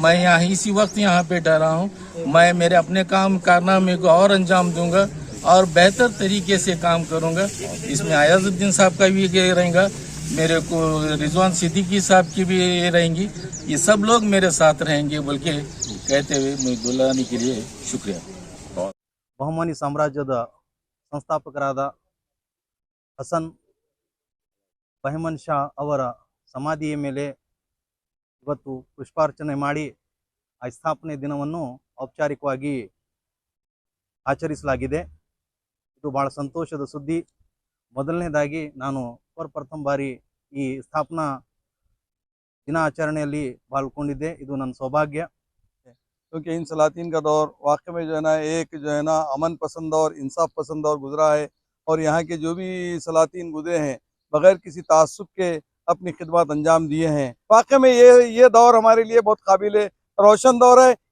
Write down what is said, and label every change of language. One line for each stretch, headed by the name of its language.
Hindi: मैं यहाँ इसी वक्त यहाँ पे ठहरा हूँ। मैं मेरे अपने काम कारनामे को और अंजाम दूंगा और बेहतर तरीके से काम करूंगा। इसमें अयाजुद्दीन साहब का भी ये रहेगा, मेरे को रिजवान सिद्दीकी साहब की भी ये रहेंगी। ये सब लोग मेरे साथ रहेंगे बोल के कहते हुए मैं बुलाने के लिए शुक्रिया।
Kannada: ಬಹುಮನಿ ಸಾಮ್ರಾಜ್ಯದ ಸಂಸ್ಥಾಪಕರಾದ ಹಸನ್ ಬಹಮನ್ ಶಾ ಅವರ ಸಮಾಧಿಯ ಮೇಲೆ ಇವತ್ತು ಪುಷ್ಪಾರ್ಚನೆ ಮಾಡಿ ಆ ಸ್ಥಾಪನೆ ದಿನವನ್ನು ಔಪಚಾರಿಕವಾಗಿ ಆಚರಿಸಲಾಗಿದೆ. ಇದು ಬಹಳ ಸಂತೋಷದ ಸುದ್ದಿ. ಮೊದಲನೇದಾಗಿ ನಾನು ಪ್ರಥಮ ಬಾರಿ ಈ ಸ್ಥಾಪನಾ ದಿನಾಚರಣೆಯಲ್ಲಿ ಪಾಲ್ಗೊಂಡಿದ್ದೆ. ಇದು ನನ್ನ ಸೌಭಾಗ್ಯ.
Hindi: क्योंकि इन सलातीन का दौर वाकई में जो है ना एक जो है ना अमन पसंद और इंसाफ पसंद और गुजरा है। और यहाँ के जो भी सलातीन गुजरे हैं बग़ैर किसी तासुब के अपनी खिदमत अंजाम दिए हैं। वाकई में ये दौर हमारे लिए बहुत काबिल रोशन दौर है।